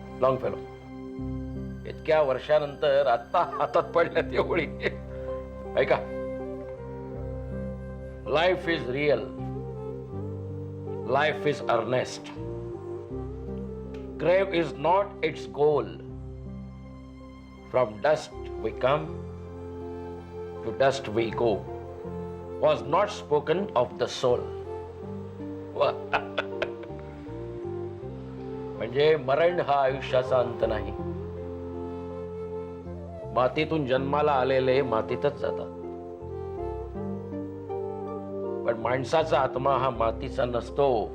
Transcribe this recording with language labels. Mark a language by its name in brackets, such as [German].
[Marathi] Long fellow इतक्या वर्षानंतर आता हातात पडल्या ती ओळी. [English] ऐका, life is real, life is earnest, grave is not its goal. From dust we come, to dust we go, was not spoken of the soul. [Marathi] म्हणजे मरण हा आयुष्याचा अंत नाही. मातीतून जन्माला आलेले मातीतच जातात, पण माणसाचा आत्मा हा मातीचा नसतो.